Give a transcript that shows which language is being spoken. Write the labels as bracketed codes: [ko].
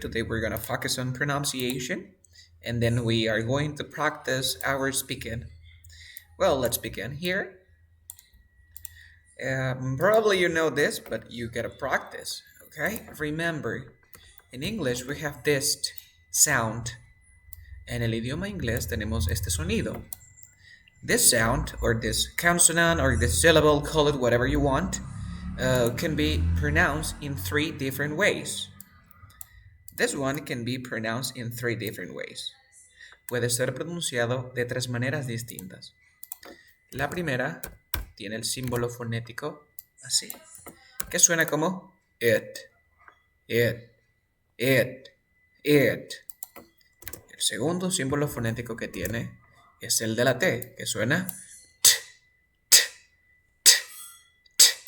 [en] Today we're going to focus on pronunciation, and then we are going to practice our speaking. Well, let's begin here. Probably you know this, but you gotta practice, okay? Remember, in English we have this sound. [es] En el idioma inglés tenemos este sonido. [en] This sound, or this consonant, or this syllable, call it whatever you want, can be pronounced in 3 different ways. This one can be pronounced in 3 different ways. [es] Puede ser pronunciado de 3 maneras distintas. La primera tiene el símbolo fonético así, que suena como it, it, it, it. El segundo símbolo fonético que tiene es el de la T, que suena t, t, t, t.